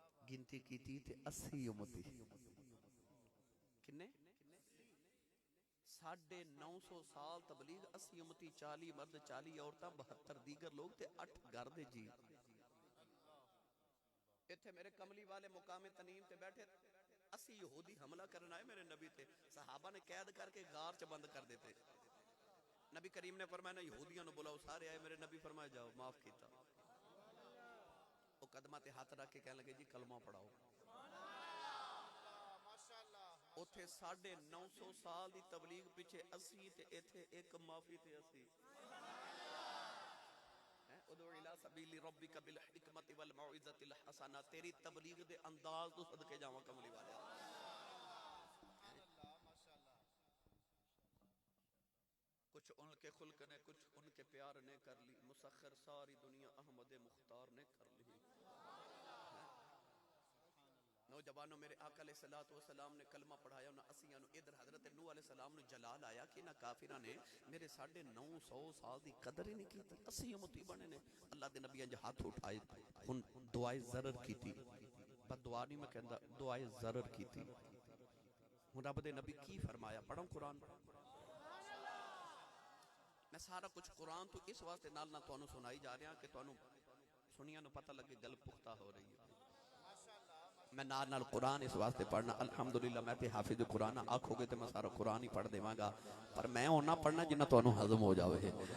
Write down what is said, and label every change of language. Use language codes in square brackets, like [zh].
[pa] گنتی کیتی تے 80 امتی. کنے 950 سال تبلیغ 80 امتی 40 مرد 40 عورتاں 72 دیگر لوگ تے 8 گھر دے جی. ایتھے میرے کملی والے مقام تنیم تے بیٹھے 80 یہودی حملہ کرنا ہے میرے نبی تے. صحابہ نے قید کر کے غار چ بند کر دیتے. نبی کریم نے فرمایا نا یہودیاں نو بلاؤ. سارے آئے. میرے نبی فرمایا جاؤ معاف کیتا. وہ قدمہ تے ہاتھ رکھ کے کہنے لگے جی کلمہ پڑھاؤ. اوتھے 950 سال دی تبلیغ پیچھے 80 تے ایتھے ایک معافی تے 80. [ar] ادعو الی سبیل ربک بالحکمت والموعظۃ الحسنہ. [pa] تیری تبلیغ دے انداز تو صدقے جاواں کملی والے. [ur] کچھ ان کے خلق نے کچھ ان کے پیار نے کر لی. مسخر ساری دنیا احمد مختار نے کر لی. [pa] نوجوانوں میرے آقا علیہ الصلوۃ والسلام نے کلمہ پڑھایا انہاں 80 نو. ادھر حضرت نوح علیہ السلام نو جلال آیا کہ انہاں کافراں نے میرے 950 سال دی قدر ہی نہیں کیتی. 80 امتی بنے نے. اللہ دے نبیاں جے ہاتھ اٹھائے ہن دعائے ضرر کیتی. بد دعا نہیں میں کہندا دعائے ضرر کیتی. ہن رب دے نبی کی فرمایا پڑھو قرآن. میں سارا کچھ قرآن تو اس واسطے نال نہ تانوں سنائی جا رہا کہ تانوں سنیاں نو پتہ لگے گل پختہ ہو رہی ہے. میں نال قرآن اس واسطے پڑھنا. الحمدللہ میں تے حافظ قرآن آکھو گے تے میں سارا قرآن ہی پڑھ دیواں گا پر میں ہونا پڑھنا جنہ تانوں ہضم ہو جاوے.